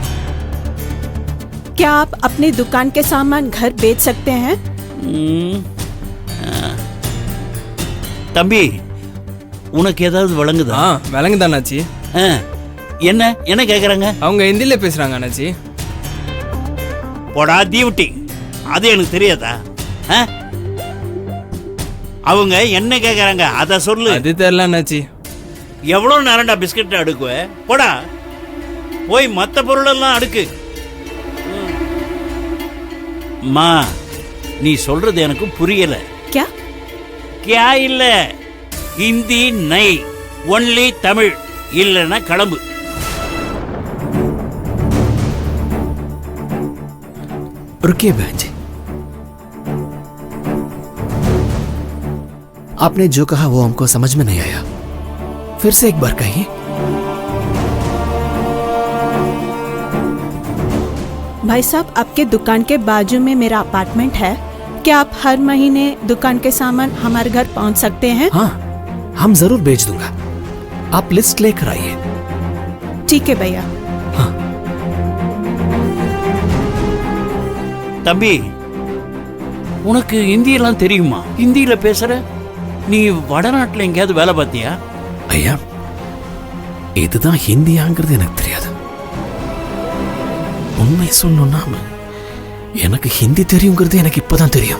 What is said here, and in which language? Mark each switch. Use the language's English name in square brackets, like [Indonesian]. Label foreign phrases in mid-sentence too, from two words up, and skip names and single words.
[Hindi] क्या आप अपनी दुकान के सामान घर बेच सकते हैं? [Tamil] தம்பி உனக்கு ஏதாவது வழங்குதா? வழங்குதா அண்ணாச்சி. என்ன என்ன கேக்குறாங்க? அவங்க ஹிந்தில பேசுறாங்க அண்ணாச்சி. போடா டியூட்டி, அது எனக்கு தெரியாதா? அவங்க என்ன கேக்குறாங்க அத சொல்லு. அது தெரியல அண்ணாச்சி. எவ்வளவு நேரம்டா பிஸ்கட் அடுக்குவ? போடா போய் மத்த பொருள் எல்லாம் அடுக்கு. மா நீ சொல்றது எனக்கு புரியல. [Hindi] क्या [Tamil] क्या இல்ல, ஹிந்தி நை, ஒன்லி தமிழ். இல்லன்னா கிளம்பு. [Hindi] रुकिए बहन जी, आपने जो कहा वो हमको समझ में नहीं आया, फिर से एक बार कहिए। भाई साहब, आपके दुकान के बाजू में मेरा अपार्टमेंट है। क्या आप हर महीने दुकान के सामान हमारे घर पहुंच सकते हैं? हाँ, हम जरूर भेज दूंगा, आप लिस्ट लेकर आइए। ठीक है भैया। हाँ। [Tamil] தம்பி உனக்கு ஹிந்தி எல்லாம் தெரியுமா? ஹிந்தியில பேசுற? நீ வடநாட்டுல எங்கேயாவது வேலை பார்த்தியா? ஐயா, இதுதான் ஹிந்தியாங்கிறது எனக்கு தெரியாது. உண்மை சொல்லணும்னா எனக்கு ஹிந்தி தெரியுங்கிறது எனக்கு இப்பதான் தெரியும்.